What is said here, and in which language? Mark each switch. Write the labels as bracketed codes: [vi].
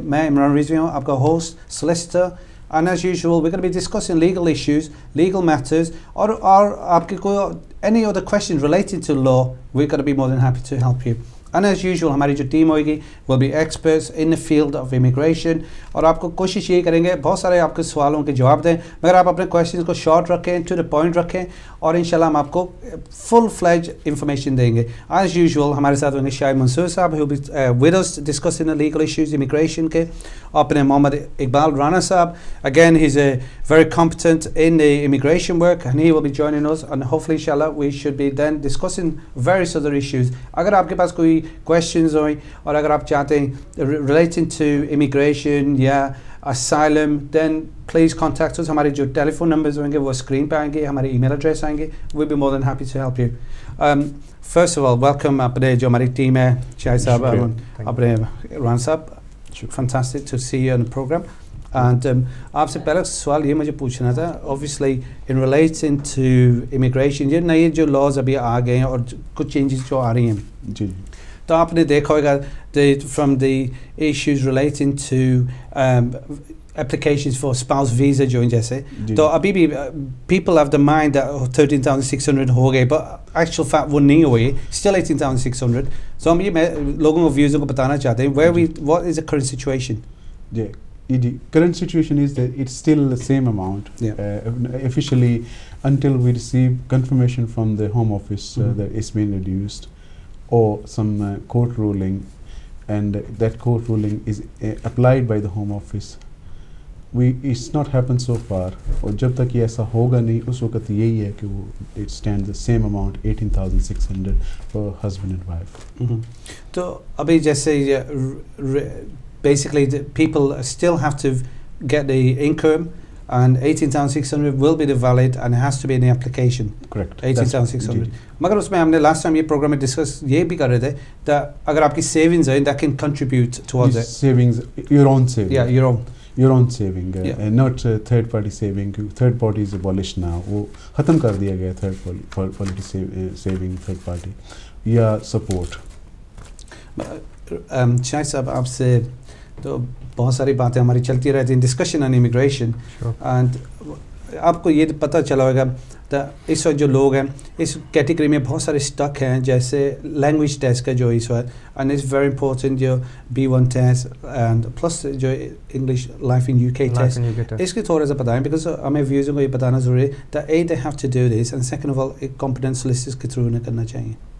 [hi] मैं इमरान रिजवी हूँ, आपका [en] host, solicitor, and as usual we're going to be discussing legal issues, legal matters, or [hi] आपके कोई [en] any other questions relating to law. We're going to be more than happy to help you. And as usual [hi] हमारी जो team होगी [en] will be experts in the field of immigration, [hi] और आपको कोशिश यही करेंगे बहुत सारे आपके सवालों के जवाब दें, मगर आप अपने questions को short रखें, to the point रखें, और इंशाल्लाह हम आपको full fledged information देंगे. [en] As usual [hi] हमारे साथ होंगे शाहिद मंसूर साहब, [en] who will be with us discussing the legal issues immigration [hi] के, अपने मोहम्मद इकबाल राना साहब. [en] Again he's very competent in the immigration work and he will be joining us, and hopefully inshallah we should be then discussing various other issues. [hi] अगर आपके पास कोई questions हो और अगर आप चाहते हैं relating to immigration या asylum, [en] then please contact us. [hi] हमारे जो telephone numbers होंगे वो screen पे आएंगे, हमारे email address आएंगे. [en] We'll be more than happy to help you. First of all, welcome [hi] अपने जो हमारी team है, शाहिद साहब, अपने राना साहब. [en] Fantastic to see you on the program. [hi] And आपसे पहला सवाल ये मुझे पूछना था, [en] obviously in relating to immigration, [hi] ये नए जो laws अभी आ गए हैं और कुछ changes जो आ रही हैं जी, तो आपने देखा होगा [en] from the issues relating to applications for spouse visa [hi] जो जैसे, तो अभी भी [en] people have the mind that [hi] 13,600 हो गए, [en] but actual fact [hi] वो नहीं हुए, still 18,600. So हम ये लोगों को views को बताना चाहते हैं [en] what is the current situation? Yeah. The current situation is that it's still the same amount officially until we receive confirmation from the Home Office that it's been reduced, or some court ruling, and that court ruling is applied by the Home Office. It's not happened so far, [hi] और जब तक ये ऐसा होगा नहीं उस वक्त यही है कि वो [en] it stands the same amount 18,600 for husband and wife. [hi] तो अभी जैसे [en] basically the people still have to get the income, and 18,600 will be the valid and it has to be in the application. Correct. 18,600. [hi] मगर उसमें हमने last time ये program में discuss ये भी कर रहे थे that अगर आपकी savings है [en] that can contribute towards it. Savings, your own saving. Yeah, your own saving, not third party saving. Third party is abolished now. [hi] वो ख़त्म कर दिया गया third party saving, third party या support. शाहिद साहब आपसे तो बहुत सारी बातें हमारी चलती रहती हैं, डिस्कशन ऑन इमिग्रेशन, एंड आपको ये पता चला होगा तो इस वक्त जो लोग हैं इस कैटेगरी में बहुत सारे स्टक हैं, जैसे लैंग्वेज टेस्ट का जो इस वक्त, [en] and it's very important [hi] जो B1 टेस्ट एंड प्लस जो English life in UK test, इसके थोड़ा सा बताएं बिकॉज हमें व्यूज़ को ये बताना ज़रूरी है [en] that a they have to do this, and second of all [hi] एक कॉम्पिटेंट सोलिसिटर्स के थ्रू उन्हें करना चाहिए.